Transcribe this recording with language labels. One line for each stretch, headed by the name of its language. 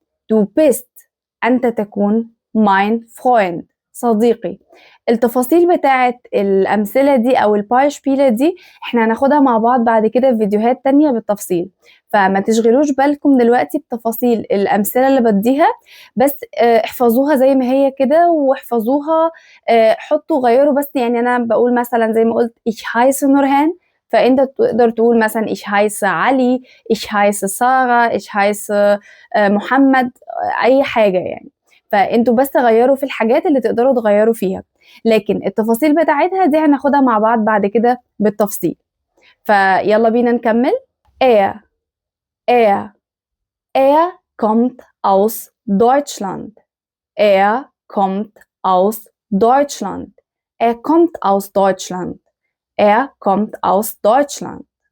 German: Du bist
Arabic: أنت تكون
German: mein Freund
Arabic: صديقي. التفاصيل بتاعت الأمثلة دي أو البايشبيلة دي احنا هناخدها مع بعض بعد كده في فيديوهات تانية بالتفصيل، فما تشغلوش بالكم دلوقتي بتفاصيل الأمثلة اللي بديها، بس احفظوها زي ما هي كده واحفظوها. حطوا غيروا، بس يعني أنا بقول مثلا زي ما قلت
German: ich heiße
Arabic: نورهان، فأنت تقدر تقول مثلا ich heiße علي، ich heiße سارة، ich heiße محمد، أي حاجة يعني. فانتوا بس غيروا في الحاجات اللي تقدروا تغيروا فيها، لكن التفاصيل بتاعتها دي هناخدها مع بعض بعد كده بالتفصيل. فيلا بينا نكمل.
German: er er er kommt aus Deutschland. Er kommt aus Deutschland. Er kommt aus Deutschland. Er kommt aus Deutschland.